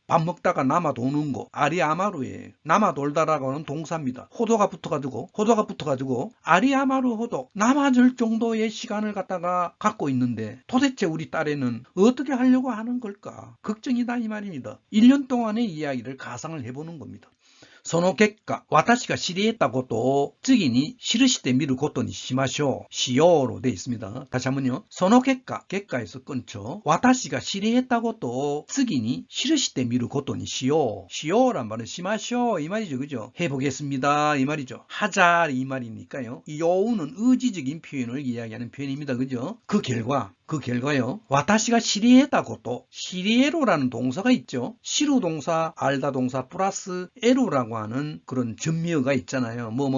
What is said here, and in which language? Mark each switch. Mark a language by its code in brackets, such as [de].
[ko] 밥 먹다가 남아도는 거 아리야마루예요. 남아돌다라고 하는 동사입니다. 호도가 붙어가지고 아리야마루 호도, 남아줄 정도의 시간을 갖다가 갖고 있는데 도대체 우리 딸애는 어떻게 하려고 하는 걸까? 걱정이다, 이 말입니다. 1년 동안의 이야기를 가상을 해보는 겁니다. [ja] その結果、私が知り得たことを次に記してみることにしましょう。 [ko] しよう로 돼 있습니다.다시 한번요. [ja] その結果,結果 [ko] 에서 끊죠. [ja] 私が知り得たことを次に記してみることにしよう. [ko] しよう란 말은 しましょう이 말이죠. 그죠? 해보겠습니다 이 말이죠. 하자 이 말이니까요. 이 요우는 의지적인 표현을 이야기하는 표현입니다. 그죠? 그 결과요. 와타시가 시리에다 것도 시리에로라는 동사가 있죠. 시루 동사, 알다 동사 플러스 에로라고 하는 그런 전미어가 있잖아요.